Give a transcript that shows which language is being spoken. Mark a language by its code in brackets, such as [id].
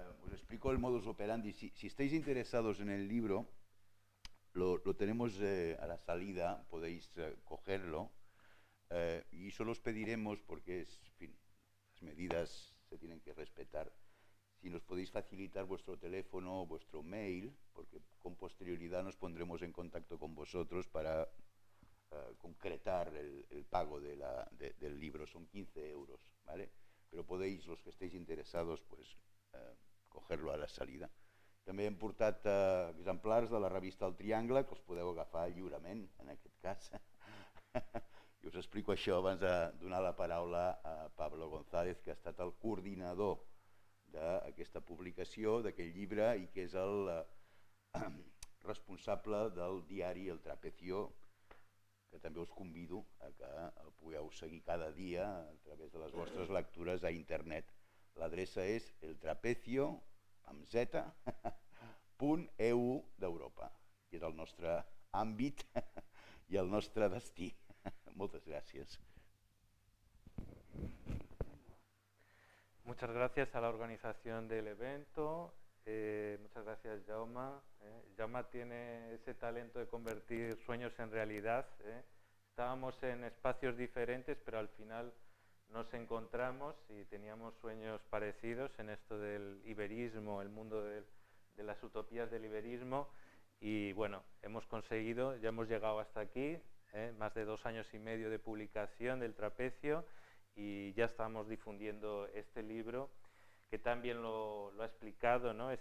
[es] os explico el modus operandi. Si estáis interesados en el libro, lo tenemos a la salida, podéis cogerlo, y solo os pediremos, porque en fin, las medidas se tienen que respetar, si nos podéis facilitar vuestro teléfono o vuestro mail, porque con posterioridad nos pondremos en contacto con vosotros para concretar el pago del libro. Son 15 euros, ¿vale? Pero podéis, los que estéis interesados, pues cogerlo a la salida. [ca] També hem portat exemplars de la revista El Triangle, que els podeu agafar lliurement, en aquest cas. I us explico això abans de donar la paraula a Pablo González, que ha estat el coordinador d'aquesta publicació, d'aquest llibre, i que és el responsable del diari El Trapecio, que també us convido a que el pugueu seguir cada dia a través de les vostres lectures a internet. L'adreça és eltrapecio, amb z, .eu d'Europa, que és el nostre àmbit i el nostre destí. Moltes gràcies. [es] Muchas gracias a la organización del evento, muchas gracias Jaume. Jaume tiene ese talento de convertir sueños en realidad. Estábamos en espacios diferentes, pero al final nos encontramos y teníamos sueños parecidos en esto del iberismo, el mundo de las utopías del iberismo, y bueno, hemos conseguido, ya hemos llegado hasta aquí, más de 2 años y medio de publicación del Trapecio, y ya estamos difundiendo este libro que también lo ha explicado, ¿no?